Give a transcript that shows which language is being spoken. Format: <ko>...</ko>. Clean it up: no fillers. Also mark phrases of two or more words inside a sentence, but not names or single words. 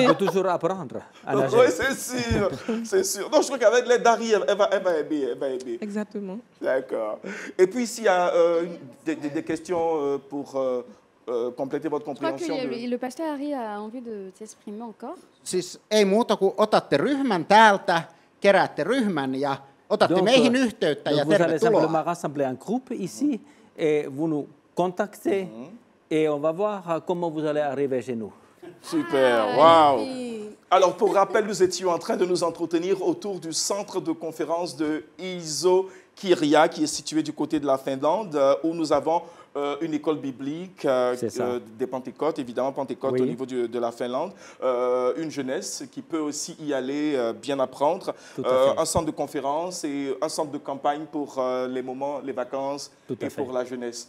<fr>On peut toujours apprendre à nager. Oui, c'est sûr. C'est sûr. Donc, je crois qu'avec l'aide d'Harry, elle va aimer. Exactement. D'accord. Et puis, s'il y a des questions pour compléter votre Je crois compréhension. que le pasteur Harry a envie de s'exprimer encore.</fr> <fi>Siis ei muuta kuin otatte ryhmän täältä, keräätte ryhmän ja otatte meihin yhteyttä ja</fi> <fr>vous allez simplement</fr> <fi>tervetuloa.</fi> <fr>rassembler un groupe ici et vous nous contactez et on va voir comment vous allez arriver chez nous. Super, waouh. Alors, pour rappel, nous étions en train de nous entretenir autour du centre de conférence de Iso-Kirja, qui est situé du côté de la Finlande, où nous avons une école biblique des Pentecôtes, évidemment Pentecôte au niveau de la Finlande, une jeunesse qui peut aussi y aller bien apprendre, un centre de conférence et un centre de campagne pour les moments, les vacances et pour la jeunesse.</fr>